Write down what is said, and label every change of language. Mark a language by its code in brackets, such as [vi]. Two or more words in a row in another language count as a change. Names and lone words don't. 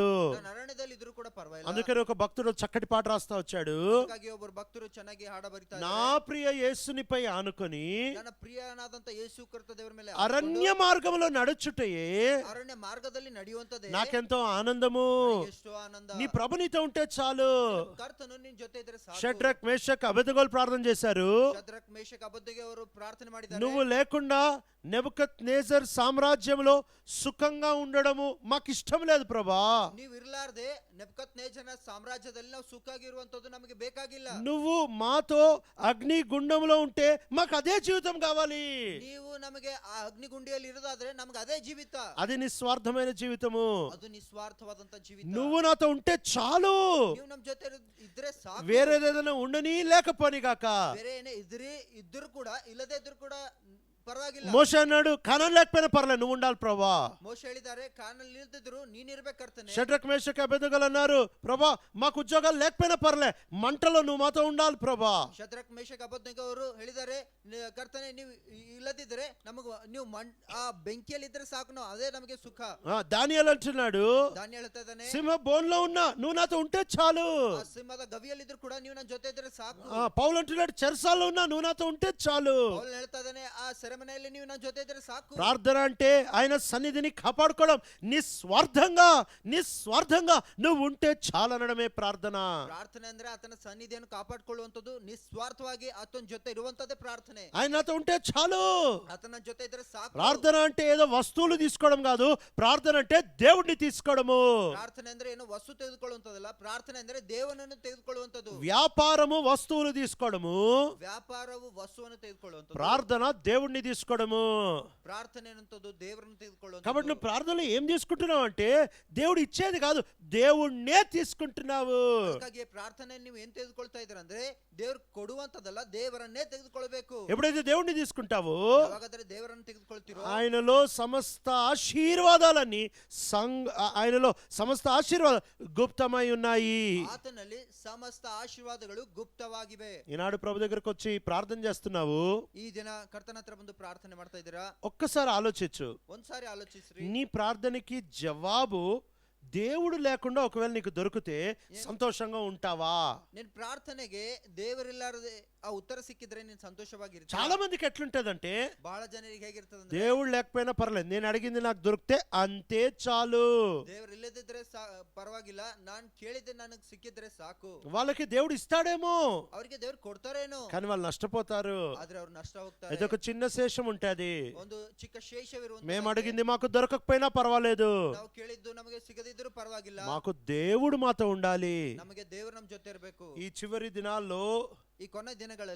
[kn] ನಾನು ಅರಣ್ಯದಲ್ಲಿ ಇದ್ರೂ ಕೂಡ ಪರವಾಗಿಲ್ಲ. [te] అందుకని ఒక భక్తుడు చక్కటి పాట రాస్తా వచ్చాడు. [kn] ಹಾಗಾಗಿ ಒಬ್ಬರು ಭಕ್ತರು ಚೆನ್ನಾಗಿ ಹಾಡ ಬರಿತಾರೆ. [te] నా ప్రియ యేసునిపై ఆనుకొని [kn] ನನ್ನ ಪ್ರಿಯನಾದಂತ ಯೇಸು ಕರ್ತ ದೇವರ ಮೇಲೆ [te] అరణ్య మార్గంలో నడుచుటయే [kn] ಅರಣ್ಯ ಮಾರ್ಗದಲ್ಲಿ ನಡೆಯುವಂತದೇ [te] నాకెంతో ఆనందము. [kn] ಎಷ್ಟು ಆನಂದ. [te] నీ ప్రభు నీతో ఉంటే చాలు. [kn] ಕರ್ತನು ನಿನ್ ಜೊತೆ ಇದ್ರೆ ಸಾಕು. [te] షడ్రక్ మేషక్ అబెదగోలు ప్రార్థన చేశారు. [kn] ಶದ್ರಕ್ ಮೇಷಕ್ ಅಬದ್ನೆಗೋ ಅವರು ಪ್ರಾರ್ಥನೆ ಮಾಡಿದ್ದಾರೆ. [te] నువ్వు లేకుండా నెబుకద్నెజర్ సామ్రాజ్యంలో సుఖంగా ఉండడము మాకు ఇష్టం లేదు ప్రభా. [kn] ನೀವು ಇರಲಾರ್ದೆ ನೆಬುಕದ್ನೆಜರನ ಸಾಮ್ರಾಜ್ಯದಲ್ಲಿ ನಾವು ಸುಖವಾಗಿರುವಂತದ್ದು ನಮಗೆ ಬೇಕಾಗಿಲ್ಲ. [te] నువ్వు మాతో అగ్ని గుండంలో ఉంటే మాకు అదే జీవితం కావాలి. [kn] ನೀವು ನಮಗೆ ಆ ಅಗ್ನಿಗುಂಡಿಯಲ್ಲಿ ಇರೋದಾದ್ರೆ ನಮಗೆ ಅದೇ ಜೀವಿತ. [te] అది నిస్వార్థమైన జీవితము. [kn] ಅದು ನಿಸ್ವಾರ್ಥವಾದಂತ ಜೀವಿತ. [te] నువ్వు నాతో ఉంటే చాలు, [kn] ನೀವು ನಮ್ ಜೊತೆ ಇದ್ರೆ ಸಾಕು. [te] వేరేదేదైనా ఉండని లేకపోని గాక. [kn] ಬೇರೆ ಏನೇ ಇದ್ರೂ ಕೂಡ ಇಲ್ಲದೆ ಇದ್ರೂ ಕೂಡ ಪರವಾಗಿಲ್ಲ. [te] మోషే అన్నాడు కానాన్ లేకపోయినా పర్లేదు నువ్వు ఉండాలి ప్రభా. [kn] ಮೋಶೆ ಹೇಳಿದ್ದಾರೆ ಕಾನಲ್ಲಿ ನಿಲ್ತಿದ್ರು ನೀನ್ ಇರ್ಬೇಕು ಕರ್ತನೆ. [te] షడ్రక్ మేషక్ అబేద్నెగోలు అన్నారు ప్రభా మాకు ఉద్యోగాలు లేకపోయినా పర్లే మంటలో నువ్వు మాతో ఉండాలి ప్రభా. [kn] ಶದ್ರಕ್ ಮೇಷಕ್ ಅಬೇದ್ನೆಗೋ ಅವರು ಹೇಳಿದ್ದಾರೆ ಕರ್ತನೆ ನೀವು ಇಲ್ಲದಿದ್ರೆ ನಮಗೆ ನೀವು ಆ ಬೆಂಕಿಯಲ್ಲಿ ಇದ್ರೆ ಸಾಕು ನಾವು ಅದೇ ನಮಗೆ ಸುಖ. [te] దానియేలు అంటున్నాడు [kn] ದಾನಿಯೇಲ ಹೇಳ್ತಾ ಇದ್ದಾನೆ [te] సింహ బోన్లో ఉన్నా నువ్వు నాతో ఉంటే చాలు. [kn] ಆ ಸಿಂಹದ ಗವಿಯಲ್ಲಿ ಇದ್ರು ಕೂಡ ನೀವು ನನ್ನ ಜೊತೆ ಇದ್ರೆ ಸಾಕು. [te] పౌలు అంటున్నాడు చెరసాల్లో ఉన్నా నువ్వు నాతో ఉంటే చాలు. [kn] ಪೌಲ್ ಹೇಳ್ತಾ ಇದ್ದಾನೆ ಆ ಸೆರೆಮನೆಯಲ್ಲಿ ನೀವು ನನ್ನ ಜೊತೆ ಇದ್ರೆ ಸಾಕು. [te] ప్రార్థన అంటే ఆయన సన్నిధిని కాపాడుకోవడం, నిస్వార్థంగా నువ్వు ఉంటే చాలు అనడమే ప్రార్థన. [kn] ಪ್ರಾರ್ಥನೆ ಅಂದ್ರೆ ಆತನ ಸನ್ನಿಧಿಯನ್ನು ಕಾಪಾಡಿಕೊಳ್ಳುವಂತದ್ದು, ನಿಸ್ವಾರ್ಥವಾಗಿ ಆತನ ಜೊತೆ ಇರುವಂತದ್ದೇ ಪ್ರಾರ್ಥನೆ. [te] ఆయన నాతో ఉంటే చాలు. [kn] ಆತನ ಜೊತೆ ಇದ್ರೆ ಸಾಕು. [te] ప్రార్థన అంటే ఏదో వస్తువులు తీసుకోవడం కాదు, ప్రార్థన అంటే దేవుడిని తీసుకోవడము. [kn] ಪ್ರಾರ್ಥನೆ ಅಂದ್ರೆ ಏನು ವಸ್ತು ತೆಗೆದುಕೊಳ್ಳುವಂತದಲ್ಲ, ಪ್ರಾರ್ಥನೆ ಅಂದ್ರೆ ದೇವನನ್ನು ತೆಗೆದುಕೊಳ್ಳುವಂತದ್ದು. [te] వ్యాపారము వస్తువులు తీసుకోవడము, [kn] ವ್ಯಾಪಾರವು ವಸ್ತುವನ್ನು ತೆಗೆದುಕೊಳ್ಳುವಂತದ್ದು. [te] ప్రార్థన దేవుడిని తీసుకోవడము. [kn] ಪ್ರಾರ್ಥನೆ ಅನ್ನುವಂಥದ್ದು ದೇವರನ್ನು ತೆಗೆದುಕೊಳ್ಳುವಂತದ್ದು. [te] కాబట్టి నువ్వు ప్రార్థనలో ఏం తీసుకుంటున్నావు అంటే దేవుడు ఇచ్చేది కాదు, దేవుణ్ణే తీసుకుంటున్నావు. [kn] ಹಾಗಾಗಿ ಪ್ರಾರ್ಥನೆ ನೀವು ಏನ್ ತೆಗೆದುಕೊಳ್ತಾ ಇದ್ದೀರಾ ಅಂದ್ರೆ ದೇವರು ಕೊಡುವಂತದಲ್ಲ, ದೇವರನ್ನೇ ತೆಗೆದುಕೊಳ್ಳಬೇಕು. [te] ఎప్పుడైతే దేవుణ్ణి తీసుకుంటావో [kn] ಯಾವಾಗಾದ್ರೆ ದೇವರನ್ನು ತೆಗೆದುಕೊಳ್ತಿರೋ [te] ఆయనలో సమస్త ఆశీర్వాదాలన్నీ ఆయనలో సమస్త ఆశీర్వాదాలు గుప్తమై ఉన్నాయి. [kn] ಆತನಲ್ಲಿ ಸಮಸ್ತ ಆಶೀರ್ವಾದಗಳು ಗುಪ್ತವಾಗಿವೆ. [te] ఈనాడు ప్రభు దగ్గరకు వచ్చి ప్రార్థన చేస్తున్నావు, [kn] ಈ ದಿನ ಕರ್ತನ ಹತ್ರ ಬಂದು ಪ್ರಾರ್ಥನೆ ಮಾಡ್ತಾ ಇದ್ದೀರಾ? [te] ఒక్కసారి ఆలోచించు. [kn] ಒಂದ್ಸಾರಿ ಆಲೋಚಿಸ್ರಿ. [te] నీ ప్రార్థనకి జవాబు దేవుడు లేకుండా ఒకవేళ నీకు దొరికితే సంతోషంగా ఉంటావా? [kn] ನಿನ್ ಪ್ರಾರ್ಥನೆಗೆ ದೇವರಿಲ್ಲಾರದೆ ಆ ಉತ್ತರ ಸಿಕ್ಕಿದ್ರೆ ನೀನ್ ಸಂತೋಷವಾಗಿರ್ತೀಯ. [te] చాలా మందికి ఎట్లుంటదంటే [kn] ಬಹಳ ಜನರಿಗೆ ಹೇಗಿರ್ತದಂದ್ರೆ [te] దేవుడు లేకపోయినా పర్లేదు, నేను అడిగింది నాకు దొరికితే అంతే చాలు. [kn] ದೇವರು ಇಲ್ಲದಿದ್ರೆ ಪರವಾಗಿಲ್ಲ, ನಾನ್ ಕೇಳಿದ್ದೆ ನನಗೆ ಸಿಕ್ಕಿದ್ರೆ ಸಾಕು. [te] వాళ్ళకి దేవుడు ఇస్తాడేమో, [kn] ಅವರಿಗೆ ದೇವ್ರು ಕೊಡ್ತಾರೇನೋ, [te] కానీ వాళ్ళు నష్టపోతారు. [kn] ಆದ್ರೆ ಅವ್ರು ನಷ್ಟ ಹೋಗ್ತಾರೆ. [te] ఇదొక చిన్న శేషం ఉంటది. [kn] ಒಂದು ಚಿಕ್ಕ ಶೇಷವಿರುವಂತ, [te] మేము అడిగింది మాకు దొరకకపోయినా పర్వాలేదు, [kn] ನಾವು ಕೇಳಿದ್ದು ನಮಗೆ ಸಿಗದಿದ್ರು ಪರವಾಗಿಲ್ಲ, [te] మాకు దేవుడు మాతో ఉండాలి. [kn] ನಮಗೆ ದೇವರು ನಮ್ ಜೊತೆ ಇರಬೇಕು. [te] ఈ చివరి దినాల్లో, [kn] ಈ ಕೊನೆ ದಿನಗಳಲ್ಲಿ,